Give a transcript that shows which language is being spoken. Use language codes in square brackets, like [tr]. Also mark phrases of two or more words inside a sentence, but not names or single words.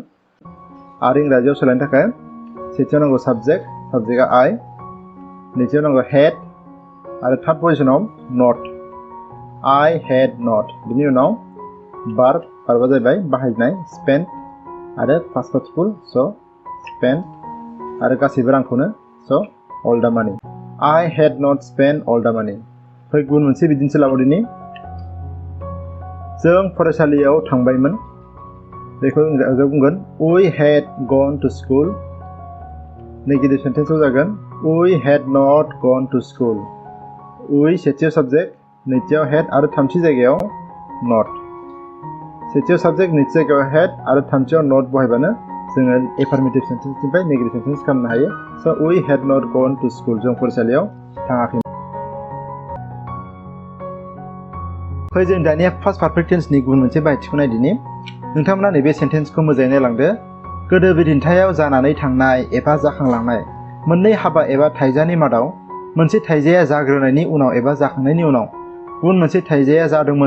[brx] आरो इंराजियाव सोलायनो थाखाय सेथियाव नांगौ साबजेक्ट, साबजेक्टआ आइ, नैथियाव नांगौ हेड आरो [en] third positionआव [brx] नट, आइ [en] head noun. [brx] बिनि उनाव बार्ब, बार्बआ जाहैबाय बाहायनाय, स्पेन्ड आरो [en] past participle, so spend [brx] आरो गासैबो रांखौनो, [en] स' all the money. I had not spent all the money. [brx] फै गुबुन मोनसे बिदिन्थि लाबावदिनि जों फरायसालियाव थांबायमोन बेखौ इंराजियाव बुंगोन [en] we had gone to school. negative sentenceआव [brx] जागोन [en] we had not gone to school. [brx] we सेथियाव साबजेक्ट नैथियाव had आरो थामथि जायगायाव not. सेथियाव साबजेक्ट नैथि जायगायाव had आरो थामथियाव not बाहायबानो जोङो [en] affirmative sentenceनिफ्राय negative sentence [brx] खालामनो हायो. [en] So we had not gone to school. [brx] जों फरायसालियाव थाङाखै. फै जों दानिया [en] past perfect tenseनि [brx] गुबुन मोनसे बाहायथिखौ नायदिनि नोंथांमोना नैबे सेन्टेन्सखौ मोजाङै नायलांदो गोदो बिदिन्थायाव जानानै थांनाय एबा जाखांलांनाय मोननै हाबा एबा थाइजानि मादाव मोनसे थाइजाया जाग्रोनायनि उनाव एबा जाखांनायनि उनाव गुबुन मोनसे थाइजाया जादोंमोन